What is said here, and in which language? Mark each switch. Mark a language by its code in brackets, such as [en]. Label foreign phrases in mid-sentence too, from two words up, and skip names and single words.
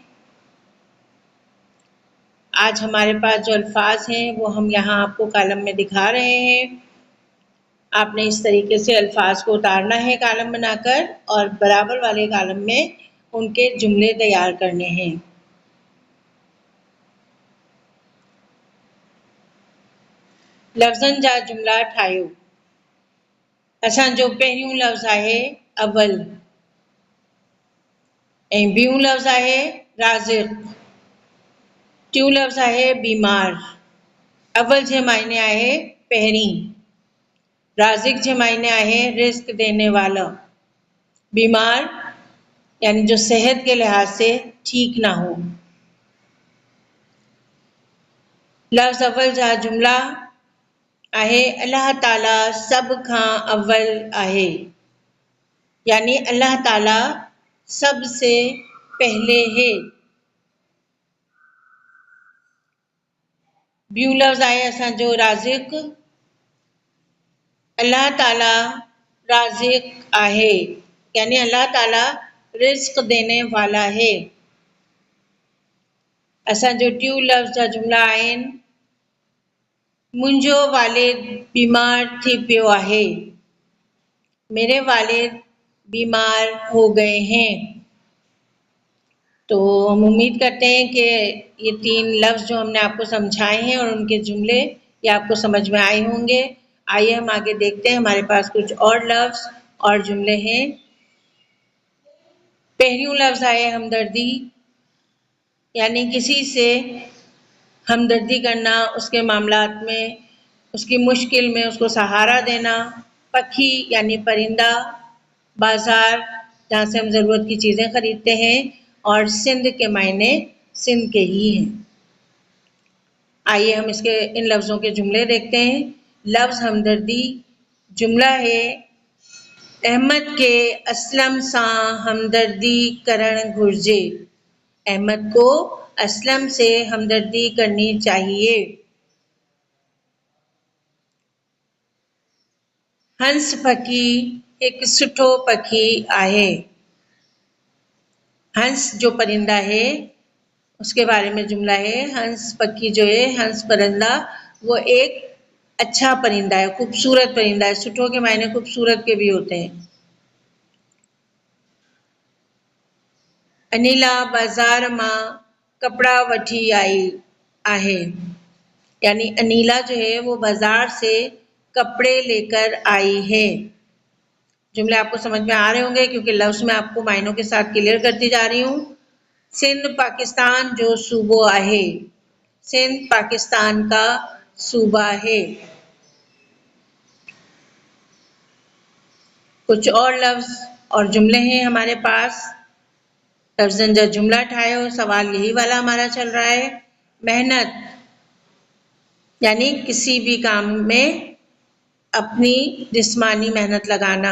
[ur] آج ہمارے پاس جو الفاظ ہیں وہ ہم یہاں آپ کو کالم میں دکھا رہے ہیں. آپ نے اس طریقے سے الفاظ کو اتارنا ہے کالم بنا کر اور برابر والے کالم میں ان کے جملے تیار کرنے ہیں. [sd] لفظن جا جملا ٺاهيو. اسان جو پهريون لفظ آهي اول ۽ ٻيو لفظ آهي رازق. ٽيون لفظ آهي بيمار. اول جي معنيٰ آهي پهرين، رازق جي معنيٰ آهي [ur] رزق دینے والا، بیمار یعنی جو صحت کے لحاظ سے ٹھیک نہ ہو. [sd] لفظ اول جا جملا آهي الله تعاليٰ سڀ کان اول آهي, [ur] یعنی اللہ تعالیٰ سب سے پہلے ہے. [sd] ٻيو لفظ آهي اسان جو رازق. الله تعاليٰ رازق آهي, [ur] یعنی اللہ تعالیٰ رزق دینے والا ہے. [sd] اسان جو ٽيون لفظ جا جملا آهن منهنجو والد بيمار ٿي پيو آهي, [ur] میرے والد بیمار ہو گئے ہیں. تو ہم امید کرتے ہیں کہ یہ 3 لفظ جو ہم نے آپ کو سمجھائے ہیں اور ان کے جملے یہ آپ کو سمجھ میں آئے ہوں گے. آئیے ہم آگے دیکھتے ہیں، ہمارے پاس کچھ اور لفظ اور جملے ہیں. [sd] پهريون لفظ آهي همدردي, [ur] یعنی کسی سے ہمدردی کرنا، اس کے معاملات میں، اس کی مشکل میں اس کو سہارا دینا. پکھی یعنی پرندہ، بازار جہاں سے ہم ضرورت کی چیزیں خریدتے ہیں اور سندھ کے معنی سندھ کے ہی ہیں. آئیے ہم اس کے ان لفظوں کے جملے دیکھتے ہیں. لفظ ہمدردی جملہ ہے [sd] احمد کي اسلم سان همدردي ڪرڻ گهرجي. [ur] احمد کو اسلم سے ہمدردی کرنی چاہیے. [sd] هنس پکي هڪ سٺو پکي آهي. [ur] ہنس جو پرندہ ہے اس کے بارے میں جملہ ہے، ہنس پکھی جو ہے، ہنس پرندہ وہ ایک اچھا پرندہ ہے، خوبصورت پرندہ ہے. سٺو کے معنی خوبصورت کے بھی ہوتے ہیں. [sd] انيلا بازار مان ڪپڙا وٺي آئي آهي. [ur] یعنی انیلا جو ہے وہ بازار سے کپڑے لے کر آئی ہے. جملے آپ کو سمجھ میں آ رہے ہوں گے کیونکہ لفظ میں آپ کو معنوں کے ساتھ کلیئر کرتی جا رہی ہوں. [sd] سنڌ پاڪستان جو صوبو آهي, [ur] سندھ پاکستان کا صوبہ ہے. کچھ اور لفظ اور جملے ہیں ہمارے پاس. [sd] لفظن جا جملا ٺاهيو, [ur] سوال یہی والا ہمارا چل رہا ہے. محنت یعنی کسی بھی کام میں اپنی جسمانی محنت لگانا.